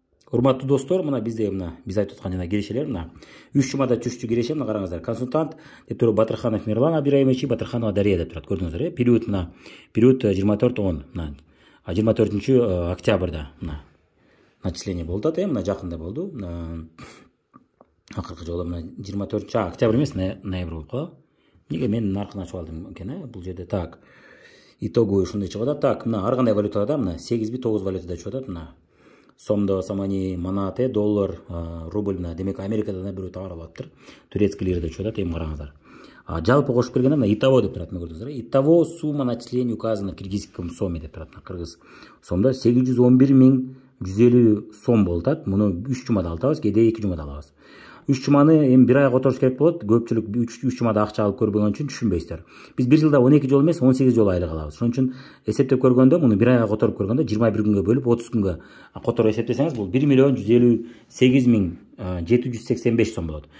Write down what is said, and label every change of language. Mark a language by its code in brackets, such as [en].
[ky] Урматтуу достор, мына бизде биз айтып аткан жана кирешелер 3 жумада түштү киреше караңыздар. Консультант деп туруп Батырханов Мирлан Абдираимович, Батырханова Дарья деп турат. Көрдүңүздөр, период период 24-10 24 октябрда начисление болду да, жакында болду. Акыркы жолу 24 октябрь эмес, ноябрь болуп калды. Неге мен наркын ачып алдым экен, бул жерде так. Итогу ушундай чыгып атат. Так, ар кандай валютада 8 9 валютада чыгып атат. Сомдо, самани, манат, доллар, рубль, демек Америкада да бирөө товар алыптыр. Турецкий лира деп чыгып атат, эми караңыздар. Жалпы кошуп келгенде итого деп турат, көрдүңүздөр. [ru] Итого сумма начисления указана в киргизском соме [ky] деп турат. Кыргыз сомдо 811.150 сом болуп атат. Муну 3 жумада алабыз, кээде 2 жумада алабыз. 3 жуманы эми бир айга которуш керек болот. Көпчүлүк 3 жумада акча алып көрбөгөн үчүн түшүнбөйсүздөр. Биз бир жылда 12 жолу эмес, 18 жолу айлык алабыз. Ошон үчүн эсептеп көргөндө, муну бир айга которуп көргөндө 21 күнгө бөлүп 30 күнгө которуп эсептесеңиз, бул 1.158.785 сом болот.